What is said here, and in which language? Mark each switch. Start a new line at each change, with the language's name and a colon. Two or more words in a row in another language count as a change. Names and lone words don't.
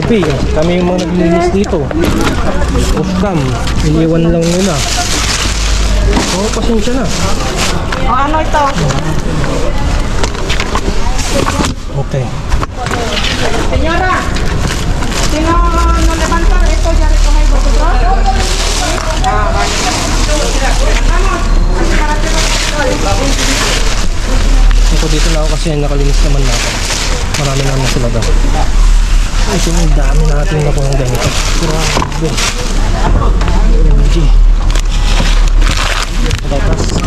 Filipino: P, kami yung mga naglilinis dito.
English: Off cam,
Filipino: iniwan lang nila. Oo, pasensya na. O ano ito? Okay.
Spanish: Senyora! Sino no levantar ito? Ya recoger vosotros.
Filipino: Ako dito na ako kasi nakalinis naman na ako. Marami naman na sila daw. Ay, ang dami natin na po ng ganito. Grabe. OMG. Tapos.